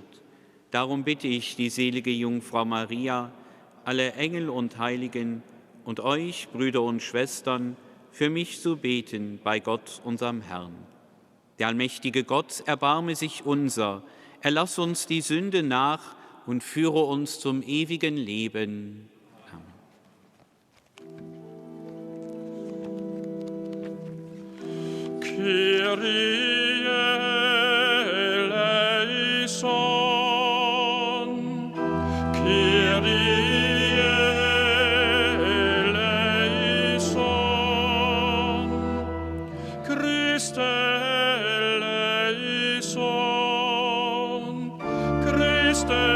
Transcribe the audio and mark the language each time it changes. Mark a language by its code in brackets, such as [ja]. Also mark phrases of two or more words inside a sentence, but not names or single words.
[de] Darum bitte ich die selige Jungfrau Maria, alle Engel und Heiligen und euch, Brüder und Schwestern, für mich zu beten bei Gott, unserem Herrn. Der allmächtige Gott erbarme sich unser, erlass uns die Sünde nach und führe uns zum ewigen Leben. Amen. [el] Kyrie eleison, Kyrie eleison, Christe eleison, Christe